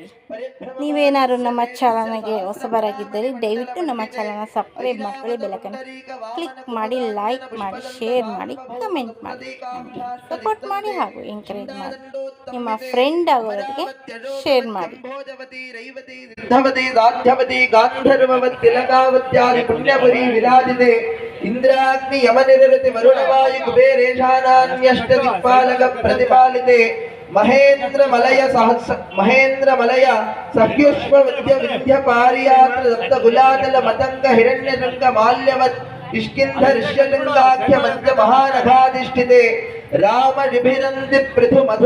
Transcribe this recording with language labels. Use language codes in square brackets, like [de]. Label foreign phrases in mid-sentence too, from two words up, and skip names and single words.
[kn] ನೀವೇನಾದ್ರು ನಮ್ಮ ಚಾನಲ್ಗೆ ಹೊಸಬರಾಗಿದ್ದರೆ ದಯವಿಟ್ಟು ನಮ್ಮ ಚಾನಲ್ನ ಸಬ್ಸ್ಕ್ರೈಬ್ ಮಾಡ್ಕೊಳ್ಳಿ, ಬೆಲ್ಲೈಕನ್ ಕ್ಲಿಕ್ ಮಾಡಿ, ಲೈಕ್ ಮಾಡಿ, ಶೇರ್ ಮಾಡಿ, ಕಮೆಂಟ್ ಮಾಡಿ, ನಮಗೆ ಸಪೋರ್ಟ್ ಮಾಡಿ ಹಾಗೂ ಎಂಕರೇಜ್ ಮಾಡಿ. ನಿಮ್ಮ ಫ್ರೆಂಡ್ ಆಗೋರಿಗೆ ಶೇರ್ ಮಾಡಿ. [sa] ಇಂದ್ರಾಗ್ನಿ ಯಮನಿರತಿ ವರುಣವಾಯು ಕುಬೇರೇಶಾನಾನ್ಯಷ್ಟ ದಿಕ್ಪಾಲಕ ಪ್ರತಿಪಾಲಿತೆ ಮಹೇಂದ್ರ ಮಲಯ ಸಹ್ಯುಷ್ಮ ವಿದ್ಯ ಪಾರಿಯಾತ್ರ ದತ್ತ ಗುಲಾದಲ ಮತಂಗ ಹಿರಣ್ಯರಂಗ ಮಾಲ್ಯವತ್ ಇಷ್ಕಿಂಧ ಋಷ್ಯಲಿಂಗಾಖ್ಯ ಮಂಚ ಮಹಾನಘಾಧಿಷ್ಠಿತೆ ರಾಮ ನಿಭಿನಂದಿ ಪೃಥು ಮಧು